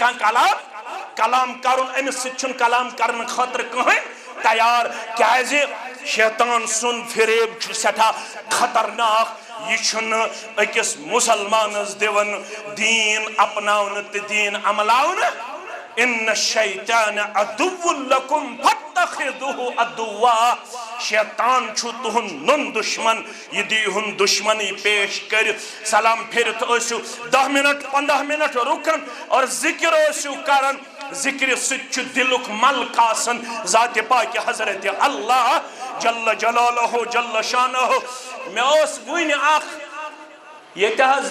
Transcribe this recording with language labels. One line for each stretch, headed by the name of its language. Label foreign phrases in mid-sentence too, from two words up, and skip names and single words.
Kashmiri: کانٛہہ کلام کرُن أمِس سۭتۍ چھُنہٕ کلام کرنہٕ خٲطرٕ کٕہٕنۍ تیار کیٛازِ شیطان سُنٛد فریب چھُ سٮ۪ٹھاہ خطرناک یہ چھُنہٕ أکِس مُسلمانس دِوان دیٖن اپناونہٕ تہٕ دیٖن عملاونہٕ
Arabic: ان الشیطان عدو لکم فاتخذوه
Kashmiri: عدوا شیطان چھُ تُہُنٛد نوٚن دُشمن یہِ دیٖہُن دُشمنی پیش کٔرِتھ سلام پھِرِتھ ٲسِو 10 منٹ 15 منٹ رُکن اور ذکر ٲسِو کران ذکر سۭتۍ چھُ دِلُک ملک آسان ذاتِ پاکہِ حضرت اللہ
Arabic: جل جلالہ جل شانہ
Kashmiri: مےٚ ٲس وٕنہِ اکھ ییٚتہِ حظ